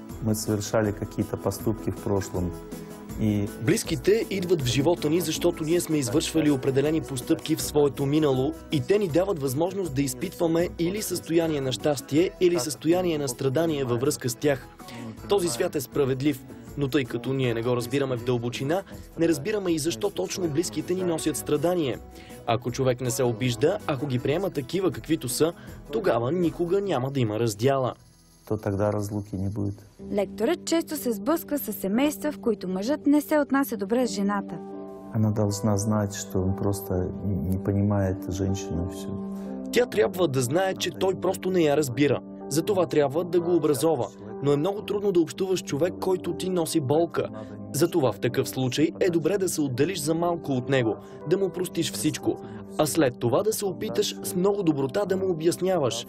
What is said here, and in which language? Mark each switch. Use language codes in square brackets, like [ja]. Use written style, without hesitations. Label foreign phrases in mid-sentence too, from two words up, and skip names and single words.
[bg] Близките идват в живота ни, защото ние сме извършвали определени постъпки в своето минало и те ни дават възможност да изпитваме или състояние на щастие, или състояние на страдание във връзка с тях. Този свят е справедлив, но тъй като ние не го разбираме в дълбочина, не разбираме и защо точно близките ни носят страдание. Ако човек не се обижда, ако ги приема такива каквито са, тогава никога няма да има раздяла. [ru] То тогда разлуки не будет. [bg] Лекторът често се сблъсква с семейства, в които мъжът не се отнася добре с жената. [ru] Она должна знать, что он просто не понимает женщину и все. [bg] Тя трябва да знае, че той просто не я разбира. Затова трябва да го образова. Но е много трудно да общуваш с човек, който ти носи болка. Затова в такъв случай е добре да се отделиш за малко от него, да му простиш всичко, а след това да се опиташ с много доброта да му обясняваш.